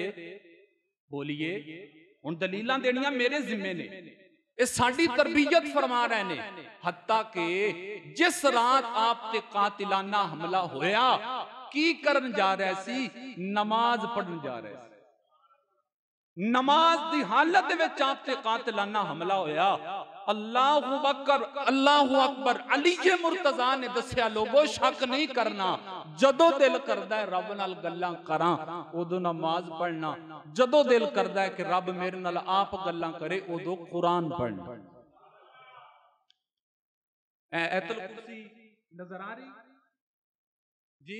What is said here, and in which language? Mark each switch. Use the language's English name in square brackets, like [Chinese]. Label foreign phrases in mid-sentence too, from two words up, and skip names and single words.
[Punjabi] ਬੋਲੀਏ ਹੁਣ ਦਲੀਲਾਂ ਦੇਣੀਆਂ ਮੇਰੇ ਜ਼ਿੰਮੇ ਨੇ, ਇਹ ਸਾਡੀ ਤਰਬੀਅਤ ਫ਼ਰਮਾ ਰਹੇ ਨੇ। ਹੱਤਾ ਕਿ ਜਿਸ ਰਾਤ ਆਪ ਤੇ ਕਾਤਿਲਾਨਾ ਹਮਲਾ ਹੋਇਆ, ਕੀ ਕਰਨ ਜਾ ਰਹੇ ਸੀ? ਨਮਾਜ਼ ਪੜ੍ਹਨ ਜਾ ਰਹੇ ਸੀ। ਨਮਾਜ਼ ਦੀ ਹਾਲਤ ਵਿੱਚ ਆਪ ਤੇ ਕਾਤਿਲਾਨਾ ਹਮਲਾ ਹੋਇਆ। [Arabic] الله أكبر، الله أكبر. [Punjabi] ਅਲੀ ਮੁਰਤਜ਼ਾ ਨੇ ਦੱਸਿਆ, ਲੋਕੋ ਸ਼ੱਕ ਨਹੀਂ ਕਰਨਾ, ਜਦੋਂ ਦਿਲ ਕਰਦਾ ਹੈ ਰੱਬ ਨਾਲ ਗੱਲਾਂ ਕਰਾਂ ਉਦੋਂ ਨਮਾਜ਼ ਪੜ੍ਹਨਾ, ਜਦੋਂ ਦਿਲ ਕਰਦਾ ਹੈ ਕਿ ਰੱਬ ਮੇਰੇ ਨਾਲ ਆਪ ਗੱਲਾਂ ਕਰੇ ਉਦੋਂ ਕੁਰਾਨ ਪੜ੍ਹਨਾ। ਆਇਤੁਲ ਕੁਰਸੀ ਨਜ਼ਰ ਆ ਰਹੀ ਜੀ?